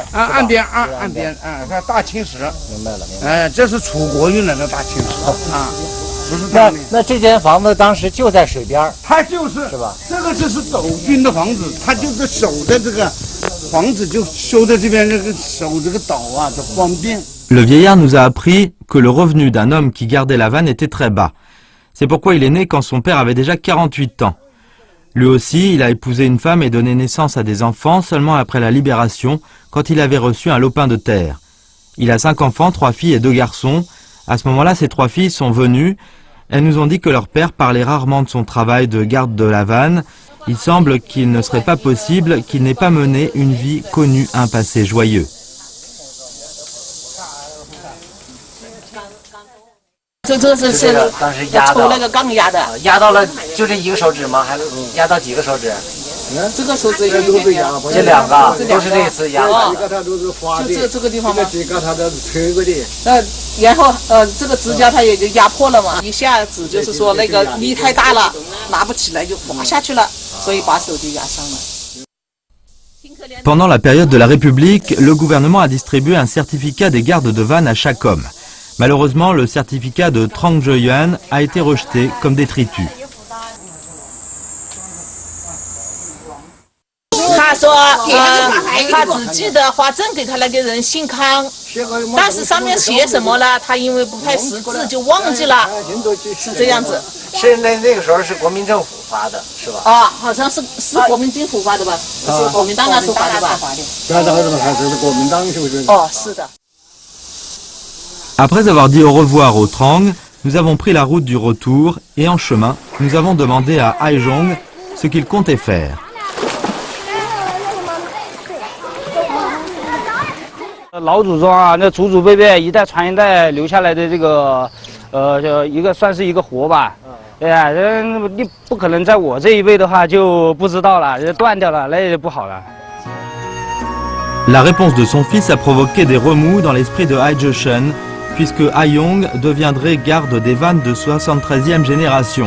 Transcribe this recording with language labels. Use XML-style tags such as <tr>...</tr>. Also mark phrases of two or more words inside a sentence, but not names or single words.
<zh>啊，岸边啊，它大青石。明白了。这是楚国运来的大青石啊，不是那这间房子当时就在水边，它就是吧？这个就是守军的房子，它就是守的这个房子就修在这边，这个守这个岛啊，就方便。</zh> <fr>Le vieillard nous a appris que le revenu d'un homme qui gardait la vanne était très bas. C'est pourquoi il est né quand son père avait déjà 48 ans. Lui aussi, il a épousé une femme et donné naissance à des enfants seulement après la libération, quand il avait reçu un lopin de terre. Il a 5 enfants, 3 filles et 2 garçons. À ce moment-là, ces 3 filles sont venues. Elles nous ont dit que leur père parlait rarement de son travail de garde de la vanne. Il semble qu'il ne serait pas possible qu'il n'ait pas mené une vie connue, un passé joyeux.</fr> <zh>这是当时压到抽那个杠压的，压到了就这一个手指吗？还是压到几个手指？这个手指都是压，这两个都是这次压的。这个都是花的，这个地方吗？这个它都是吹过的。然后这个指甲它也就压破了嘛，一下子就是说那个力太大了，拿不起来就滑下去了，所以把手就压伤了。</zh> <fr>Pendant la période de la République, le gouvernement a distribué un certificat des gardes de vanne à chaque homme. Malheureusement, le certificat de Trang Je-yuan a été rejeté comme détritus.</fr> <zh>他说，他只记得花证给他那个人姓康，但是上面写什么呢？他因为不太识字就忘记了，是这样子。是那个时候是国民政府发的，是吧？啊，好像是国民政府发的吧？是国民党那时候发的吧？那这个还是国民党是不是？哦，是的。</zh> <fr>Après avoir dit au revoir au Trang, nous avons pris la route du retour et en chemin, nous avons demandé à Haizhong ce qu'il comptait faire.</fr> <zh>老祖宗啊，那祖祖辈辈一代传一代留下来的这个，一个算是一个活吧。对呀，你不可能在我这一辈的话就不知道了，断掉了，那也不好了。</zh> <fr>La réponse de son fils a provoqué des remous dans l'esprit de Hai Je-shen, puisque Haiyong deviendrait garde des vannes de 73e génération.</fr>